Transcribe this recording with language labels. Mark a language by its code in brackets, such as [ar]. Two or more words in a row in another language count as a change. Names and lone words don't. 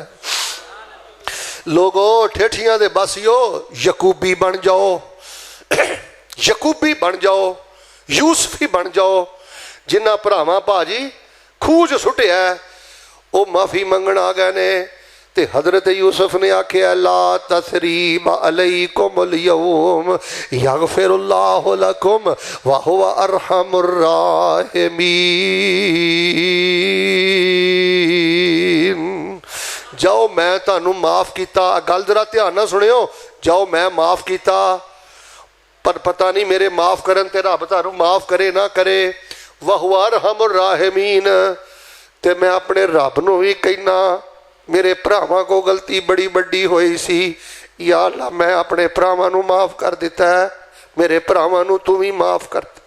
[pa] لوگو ٹھیٹھیاں دے بسیو، یعقوبی بن جاؤ، یعقوبی بن جاؤ، یوسفی بن جاؤ. جنہاں بھراواں بھاجی کھوہ چ سٹیا وہ معافی منگن آ گئے نے، تے حضرت یوسف نے آکھیا [ar] لا تثريب عليكم اليوم يغفر الله لكم وهو أرحم الراحمين. [pa] جاؤ میں تہانوں معاف کیا، گل ذرا دھیان نال سنیو، جاؤ میں معاف کیا، پر پتہ نہیں میرے معاف کرن تے رب تہانوں معاف کرے نہ کرے. [ar] وهو أرحم الراحمين, [pa] تے میں اپنے رب نوں بھی کہنا میرے بھراواں کو غلطی بڑی بڑی ہوئی سی, [ar] يا الله [pa] میں اپنے بھراواں نوں معاف کر دتا ہے، میرے بھراواں نوں تو بھی معاف کر.